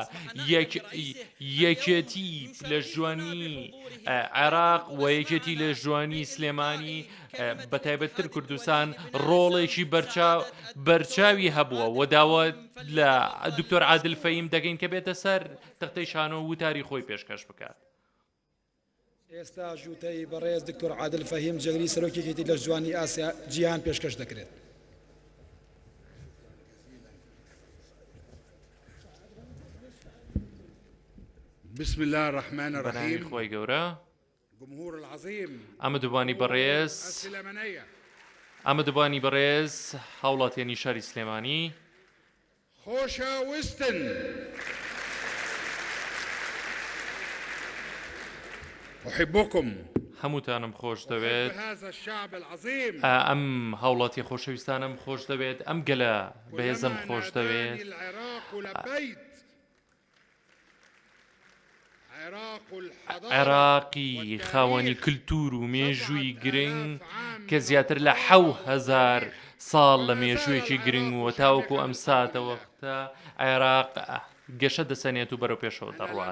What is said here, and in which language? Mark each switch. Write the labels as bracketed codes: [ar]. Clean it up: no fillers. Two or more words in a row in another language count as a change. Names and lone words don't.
[ckb] یەکێتی لە ژوانی عێراق و یەکێتی لە ژوانی سلێمانی بەتایبەتتر کوردستان ڕۆڵێکی بەرچاوی هەبووە و داوە لە دکتۆر عادل فەهیم دەگەین کە بێتە سەر تەختەی شانۆ و تاری خۆی پێشکەش بکات. ئێستا ژووتەی بەڕێز دکتۆر عادل فەهیم جێگری سەرۆکیەکێتی لە جوانی ئاسیا جیهان پێشکەش دەکرێت. [ar] بسم الله الرحمن الرحيم. [ckb] خۆی گەورە [ar] جمهور العظيم [ckb] ئەمەدوبانی بەڕێز السليمانية ئەمەدوبانی بەڕێز هاوڵاتیانی شاری سلێمانی خۆشەویستن أحبكم هەمووتانم خۆش دەوێت. [ar] هذا الشعب العظيم [ckb] ئەم هاوڵاتی خۆشەویستانم خۆش دەوێت، ئەم گەلە بەهێزم خۆش دەوێت. عێراقی خاوەنی کللتور و مێژووی گرنگ کە زیاتر لە 1000 ساڵ لە مێژوویەکی گرنگ و تاوەکو ئەم ساتەوەختە عێراق گەشە دەسەنێت و بەرەو پێشەوە دەڕوات.